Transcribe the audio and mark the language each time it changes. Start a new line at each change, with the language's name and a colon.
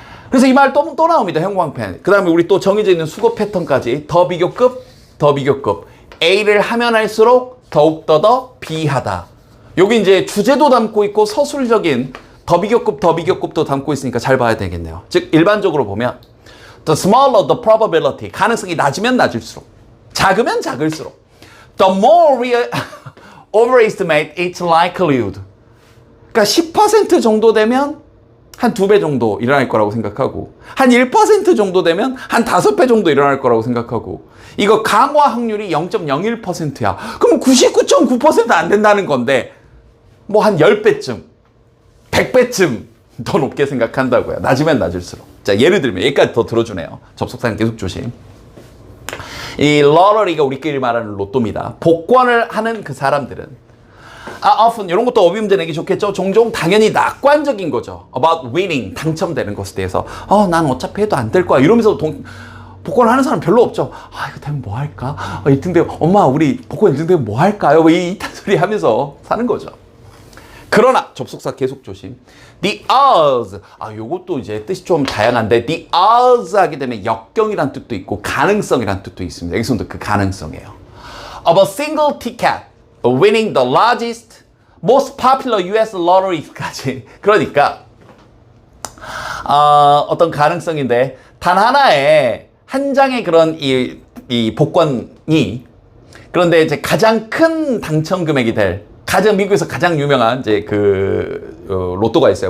Korean: 그래서 이 말 또 나옵니다. 형광펜. 그 다음에 우리 또 정해져 있는 수거 패턴까지 더 비교급, 더 비교급. A를 하면 할수록 더욱더 더 B하다. 여기 이제 주제도 담고 있고 서술적인 더 비교급, 더 비교급도 담고 있으니까 잘 봐야 되겠네요. 즉 일반적으로 보면
English: the smaller the probability,
Korean: 가능성이 낮으면 낮을수록, 작으면 작을수록
English: the more we overestimate its likelihood.
Korean: 그러니까 10% 정도 되면 한 2배 정도 일어날 거라고 생각하고 한 1% 정도 되면 한 5배 정도 일어날 거라고 생각하고 이거 강화 확률이 0.01%야. 그럼 99.9% 안 된다는 건데 뭐 한 10배쯤, 100배쯤 더 높게 생각한다고요. 낮으면 낮을수록. 자, 예를 들면 여기까지 더 들어주네요. 접속사는 계속 조심. 이 러러리가 우리끼리 말하는 로또입니다. 복권을 하는 그 사람들은 often 이런 것도 어휘 문제 내기 좋겠죠. 종종 당연히 낙관적인 거죠.
English: about winning,
Korean: 당첨되는 것에 대해서 난 어차피 해도 안 될 거야 이러면서 복권을 하는 사람 별로 없죠. 이거 되면 뭐 할까? 1등 되면 엄마 우리 복권 1등 되면 뭐 할까요? 이 이딴 소리 하면서 사는 거죠. 그러나 접속사 계속 조심. The odds, 요것도 이제 뜻이 좀 다양한데 the odds 하게 되면 역경이란 뜻도 있고 가능성이란 뜻도 있습니다. 여기서도 그 가능성이에요.
English: Of a single ticket winning the largest, most popular US lottery까지.
Korean: 그러니까 어떤 가능성인데 단 하나의 한 장의 그런 이 복권이 그런데 이제 가장 큰 당첨 금액이 될 미국에서 가장 유명한 이제 로또가 있어요.